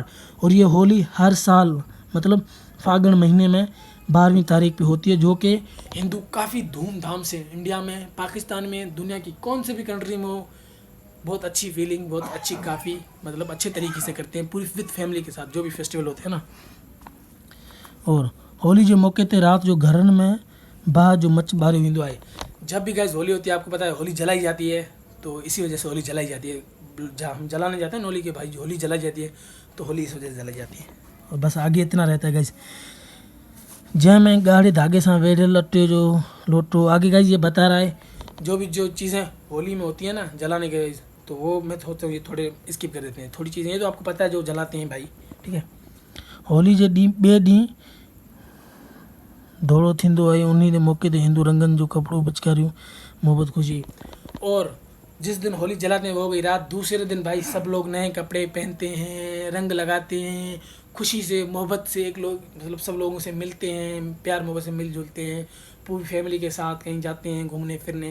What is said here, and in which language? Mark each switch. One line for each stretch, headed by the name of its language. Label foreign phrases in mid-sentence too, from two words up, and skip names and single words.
Hindi: और ये होली हर साल मतलब फागुन महीने में 12वीं तारीख पे होती है, जो कि हिंदू काफ़ी धूमधाम से इंडिया में, पाकिस्तान में, दुनिया की कौन से भी कंट्री में हो, बहुत अच्छी फीलिंग, बहुत अच्छी काफ़ी मतलब अच्छे तरीके से करते हैं, पूरी
English: with family
Hindi: के साथ जो भी फेस्टिवल होते हैं ना।
Sindhi: और होली जे मौके ते रात जो घरनि में बाह जो मच ॿारियो वेंदो आहे।
Hindi: जब भी गैस होली होती है, आपको पता है होली जलाई जाती है, तो इसी वजह से होली जलाई जाती है। जहाँ हम जलाने जाते हैं ना होली के भाई, होली जलाई जाती है, तो होली इस वजह से जलाई जाती है। और बस आगे इतना रहता है गाइस,
Sindhi: जंहिंमें ॻाढ़े धागे सां वेढ़ियल अटे जो लोटो।
Hindi: आगे गाइस ये बता रहा है जो चीज़ें होली में होती है ना जलाने के, तो वो मैं सोचता हूँ ये थोड़े स्किप कर देते हैं। थोड़ी चीज़ें ये तो आपको पता है जो जलाते हैं भाई, ठीक है।
Sindhi: होली जे ॾींहुं ॿिए ॾींहुं धोड़ो थींदो आहे, उन्ही जे मौक़े ते हिंदू रंगनि जो कपिड़ो पिचकारियूं मोहब्बत खुशी।
Hindi: और जिस दिन होली जलाते हैं वो हो गई रात। दूसरे दिन भाई सब लोग नए कपड़े पहनते हैं, रंग लगाते हैं, खुशी से मोहब्बत से एक लोग मतलब सब लोगों से मिलते हैं, प्यार मोहब्बत से मिलजुलते हैं, पूरी फैमिली के साथ कहीं जाते हैं घूमने फिरने।